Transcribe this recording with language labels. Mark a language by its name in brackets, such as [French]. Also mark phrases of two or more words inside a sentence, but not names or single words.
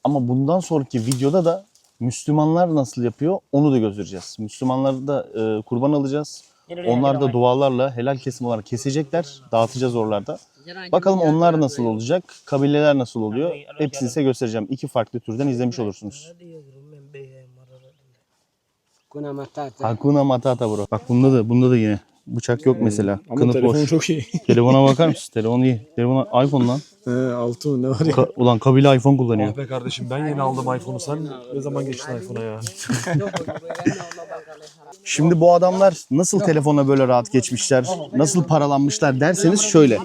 [Turkish] Ama bundan sonraki videoda da Müslümanlar nasıl yapıyor onu da göstereceğiz. Müslümanları da kurban alacağız. Onlar da dualarla helal kesim olarak kesecekler. Dağıtacağız oralarda. Bakalım onlar nasıl olacak, kabileler nasıl oluyor. Hepsini size göstereceğim. 2 farklı türden izlemiş olursunuz. [Swahili] Hakuna Matata bro. [Turkish] Bak bunda da yine bıçak yok mesela. Ama Kınık telefonu boş. çok iyi. Telefona bakar mısın? Telefon iyi. Telefon iPhone lan. Altı mı ne var ya? Ulan kabile iPhone kullanıyor. Ah be kardeşim ben yeni aldım iPhone'u. Sen ne zaman geçtin iPhone'a ya? Şimdi bu adamlar nasıl telefona böyle rahat geçmişler, nasıl paralanmışlar derseniz şöyle.